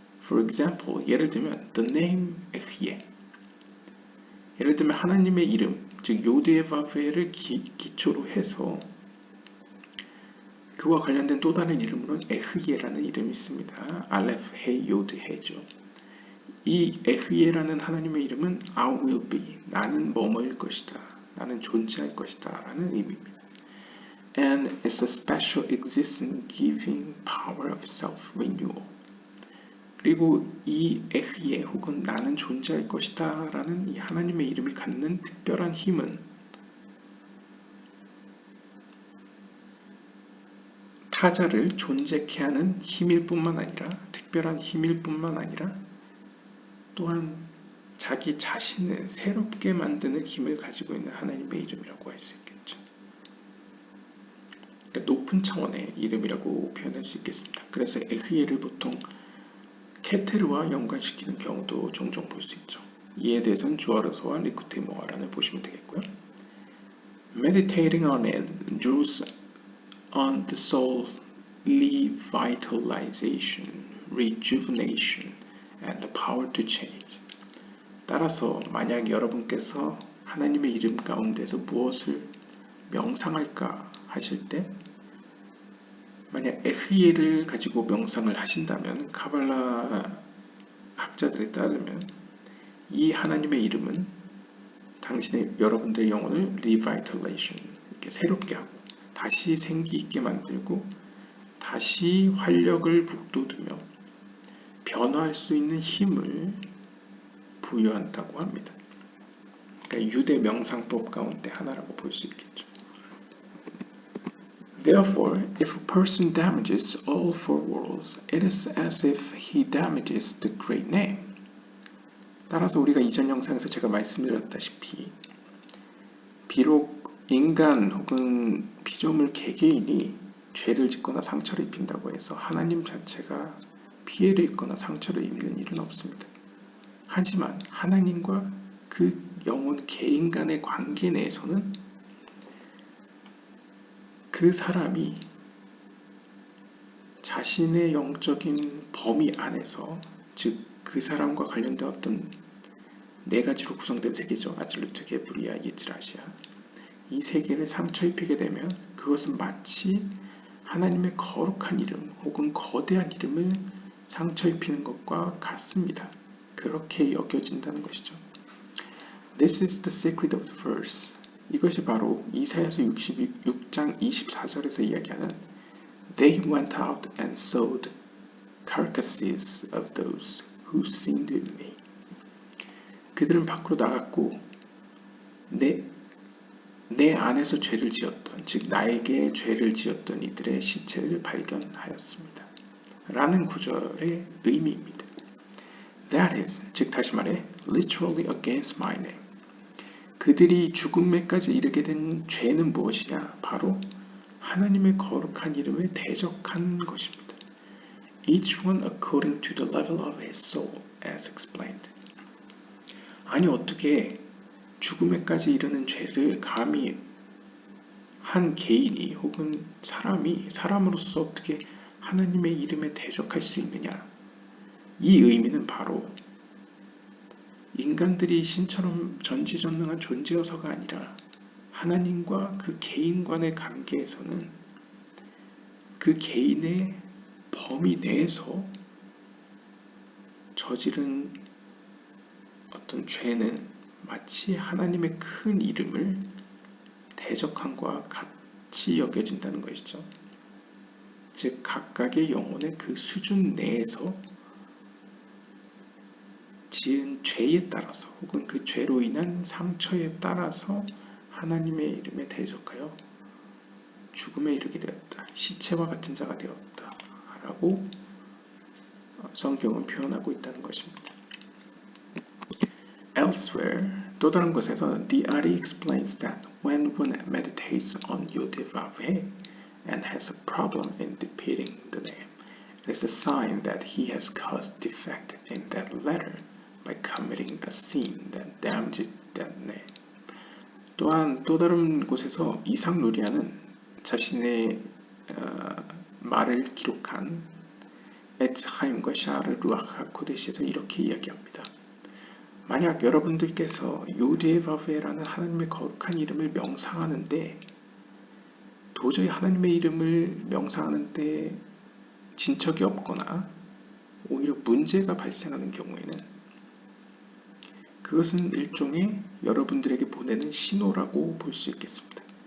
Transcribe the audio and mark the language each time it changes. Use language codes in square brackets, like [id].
[en] For example, [ko] 예를 들면 [en] the name [ko] 에흐예, 예를 들면 하나님의 이름, 즉 요드에바브에를 기초로 해서 그와 관련된 또 다른 이름으로는 에흐예라는 이름이 있습니다. 알레프 해 요드 해죠. 이 에흐예라는 하나님의 이름은 [en] I will be, [ko] 나는 뭐뭐일 것이다, 나는 존재할 것이다 라는 의미입니다. [en] And it's a special existence giving power of self-renewal. [ko] 그리고 이 에흐예 혹은 나는 존재할 것이다 라는 이 하나님의 이름이 갖는 특별한 힘은 타자를 존재케 하는 힘일 뿐만 아니라, 특별한 힘일 뿐만 아니라 또한 자기 자신을 새롭게 만드는 힘을 가지고 있는 하나님의 이름이라고 할 수 있겠죠. 그러니까 높은 차원의 이름이라고 표현할 수 있겠습니다. 그래서 에흐예를 보통 케테르와 연관시키는 경우도 종종 볼 수 있죠. 이에 대해서는 주어로서와 리쿠테 모아란을 보시면 되겠고요. [en] Meditating on it draws on the soul revitalization, rejuvenation, and the power to change. [ko] 따라서 만약 여러분께서 하나님의 이름 가운데서 무엇을 명상할까 하실 때 만약 에흐예를 가지고 명상을 하신다면 카발라 학자들에 따르면 이 하나님의 이름은 여러분들의 영혼을 revitalization, 이렇게 새롭게 하고 다시 생기 있게 만들고 다시 활력을 북돋우며 변화할 수 있는 힘을 부여한다고 합니다. 그러니까 유대 명상법 가운데 하나라고 볼 수 있겠죠. [en] Therefore, if a person damages all four worlds, it is as if he damages the great name. [ko] 따라서 우리가 이전 영상에서 제가 말씀드렸다시피 비록 인간 혹은 피조물 개개인이 죄를 짓거나 상처를 입힌다고 해서 하나님 자체가 피해를 입거나 상처를 입는 일은 없습니다. 하지만 하나님과 그 영혼 개인 간의 관계 내에서는 그 사람이 자신의 영적인 범위 안에서, 즉 그 사람과 관련된 어떤 네 가지로 구성된 세계죠. 아즐루트, 게브리아, 예츠라시아. 이 세계를 상처 입히게 되면 그것은 마치 하나님의 거룩한 이름 혹은 거대한 이름을 상처 입히는 것과 같습니다. 그렇게 여겨진다는 것이죠. [en] This is the secret of the verse. [ko] 이것이 바로 이사야서 66장 24절에서 이야기하는 [en] They went out and sowed carcasses of those who sinned in me. [ko] 그들은 밖으로 나갔고 내 안에서 죄를 지었던, 즉 나에게 죄를 지었던 이들의 시체를 발견하였습니다. 라는 구절의 의미입니다. [en] That is, [ko] 즉 다시 말해 [en] literally against my name. [ko] 그들이 죽음에까지 이르게 된 죄는 무엇이냐? 바로 하나님의 거룩한 이름을 대적한 것입니다. [en] Each one according to the level of his soul, as explained. [ko] 아니 어떻게 죽음에까지 이르는 죄를 감히 한 개인이 혹은 사람으로서 어떻게 하나님의 이름에 대적할 수 있느냐? 이 의미는 바로 인간들이 신처럼 전지전능한 존재여서가 아니라 하나님과 그 개인 간의 관계에서는 그 개인의 범위 내에서 저지른 어떤 죄는 마치 하나님의 큰 이름을 대적함과 같이 여겨진다는 것이죠. 즉 각각의 영혼의 그 수준 내에서 지은 죄에 따라서 혹은 그 죄로 인한 상처에 따라서 하나님의 이름에 대적하여 죽음에 이르게 되었다. 시체와 같은 자가 되었다. 라고 성경은 표현하고 있다는 것입니다. [en] Elsewhere, [ko] 또 다른 곳에서 [en] the Ari explains that when one meditates on Yod-Vav-He and has a problem in repeating the name, it is a sign that he has caused defect in that letter by committing a sin that damaged that name. [ko] 또한 또 다른 곳에서 이삭 루리아는 자신의 말을 기록한 에츠하임과 샤르 루아카 코데시에서 이렇게 이야기합니다. 만약 여러분들께서 요드에바브에라는 하나님의 거룩한 이름을 명상하는데 도저히 하나님의 이름을 명상하는데 진척이 없거나 오히려 문제가 발생하는 경우에는 그것은 일종의 여러분들에게 보내는 신호라고 볼 수 있겠습니다.